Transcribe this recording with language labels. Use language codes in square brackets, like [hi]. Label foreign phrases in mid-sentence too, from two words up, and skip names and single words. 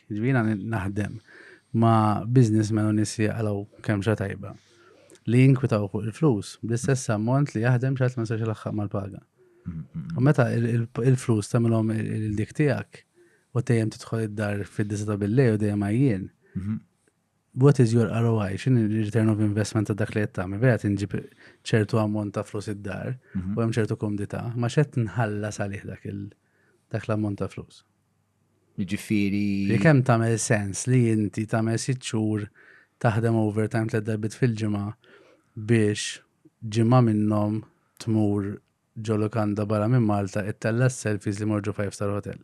[mt] Ġifieri naħdem ma' businessmen u nies jaqalgħu kemm xi tajba li jinkwitaw fuq il-flus bl-istess ammont li jaħdem xi ma sarx ilaħħaq mal-paga. U meta il-flus tagħmilhom il-dik tiegħek u dejjem tidħol id-dar fid-disa ta' billej u dejjem għajjien. [en] What is your ROI? [mt] X'inhi [en] return of investment [mt] ta' dak li qed tagħmel? Vera tinġib ċertu ammont ta' flus id-dar u hemm ċertu komdità, ma x'qed tinħallas għalih dak l-ammont ta' flus. Jiġifieri. Li kemm tagħmel sens li inti tagħmel 6 xhur taħdem overtime 3 darbit fil-ġimgħa biex ġimgħa minnhom tmur ġo lukanda barra minn Malta ittella selfies li morġu [en] 5-star hotel.